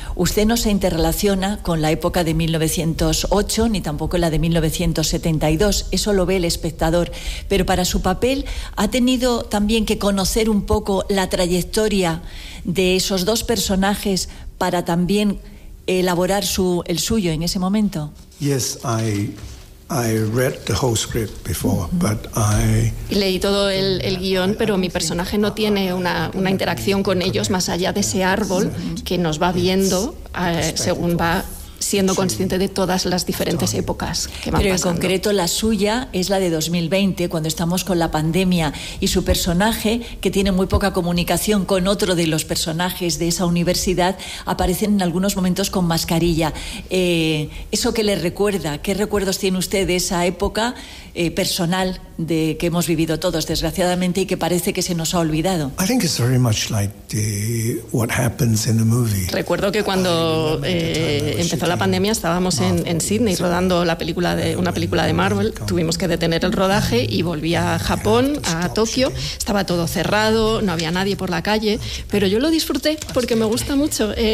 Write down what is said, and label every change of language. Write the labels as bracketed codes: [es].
[es] Usted no se interrelaciona con la época de 1908 ni tampoco la de 1972. Eso lo ve el espectador. Pero para su papel, ¿ha tenido también que conocer un poco la trayectoria de esos 2 personajes para también elaborar el suyo en ese momento? [en] Yes, I read the whole script before, but [es] leí todo el guión, pero mi personaje no tiene una interacción con ellos más allá de ese árbol que nos va viendo según va siendo consciente de todas las diferentes épocas que van Pero en concreto la suya es la de 2020, cuando estamos con la pandemia, y su personaje, que tiene muy poca comunicación con otro de los personajes de esa universidad, aparecen en algunos momentos con mascarilla. ¿Eso qué le recuerda? ¿Qué recuerdos tiene usted de esa época personal de que hemos vivido todos, desgraciadamente, y que parece que se nos ha olvidado. [en] I think it's very much like the, what happens in the movie. [es] Recuerdo que cuando empezó la pandemia estábamos en Sydney rodando la película de, una película de Marvel. Tuvimos que detener el rodaje y volví a Japón, a Tokio. Estaba todo cerrado, no había nadie por la calle, pero yo lo disfruté porque me gusta mucho.